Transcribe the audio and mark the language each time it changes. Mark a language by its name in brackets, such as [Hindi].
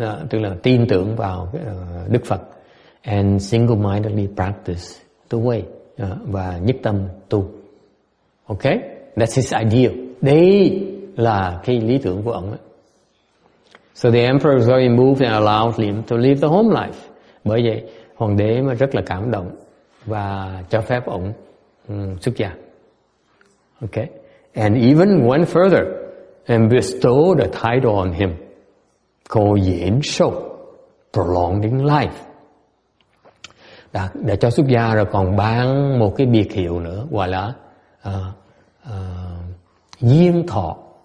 [Vietnamese] Tức là tin tưởng vào Đức Phật. [English] And single-mindedly practice the way. [Vietnamese] Và nhất tâm tu. [English] Okay? That's his ideal. [Vietnamese] Đây là cái lý tưởng của ông. [English] So the emperor was very moved and allowed him to live the home life. [Vietnamese] Bởi vậy, hoàng đế mà rất là cảm động và cho phép ông xuất gia. [English] Okay? And even went further and bestowed a title on him called Diễn Sâu, prolonging life. [Vietnamese] Để cho xuất gia rồi còn ban một cái biệt hiệu nữa gọi là duyên thọ.